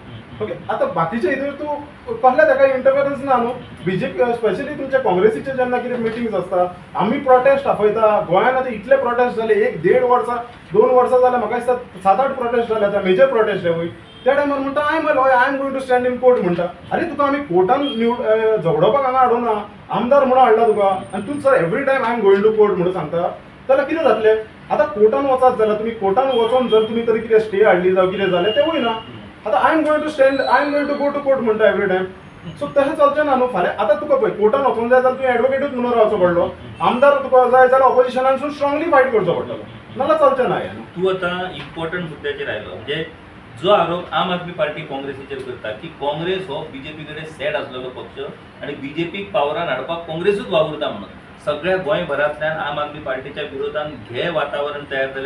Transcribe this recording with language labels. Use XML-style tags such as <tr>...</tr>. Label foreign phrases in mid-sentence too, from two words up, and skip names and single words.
<kok>ओके आतां बाकीचे हितूर तूं कसले ताका इंटरफरन्स ना न्हू बीजेपी स्पेशली तुमच्या काँग्रेसीचे जेन्ना कितें मिटिंग्स आसता आमी प्रोटेस्ट आपयता गोंयान आतां इतले प्रोटेस्ट जाले 1-1.5 वर्सां 2 वर्सां जाल्यार म्हाका दिसता 7-8 प्रोटेस्ट जाले आतां मेजर प्रोटेस्ट हेवूय त्या टायमार म्हणटा</kok> <en>I am going to stand in court</en> <kok>म्हणटा अरे तुका आमी कोर्टान झगडोवपाक हांगा हाडूना आमदार म्हणून हाडला तुका आनी तूं सर</kok> <en>every time I am going to court</en> <kok>म्हणून सांगता जाल्यार कितें जातलें. आतां कोर्टान वचात जाल्यार तुमी कोर्टान वचोन जर तुमी तरी कितें स्टे हाडली जावं कितें जालें तेवूय ना. आतां</kok> <en>I am going to go to court</en> <kok>म्हणटा</kok> <en>every time</en> <kok>सो तशें चलचें ना न्हू. फाल्यां आतां तुका पळय कोर्टान वचूंक जाय जाल्यार तुवें एडवोकेटूच म्हणून रावचो पडलो आमदार तुका जाय जाल्यार ऑपोजिशनानसून स्ट्रॉंगली फायट करचो पडटलो नाला चलचें ना हें. तूं आतां इम्पॉर्टंट मुद्द्याचेर आयलो. म्हणजे जो आरोप आम आदमी पार्टी काँग्रेसीचेर करता की काँग्रेस हो बीजेपी कडेन सेट आसलेलो पक्ष आनी बीजेपीक पावरान हाडपाक काँग्रेसूच वावुरता म्हणून सगळ्या गोंयभरांतल्यान आम आदमी पार्टीच्या विरोधान हे वातावरण तयार जालें.</kok>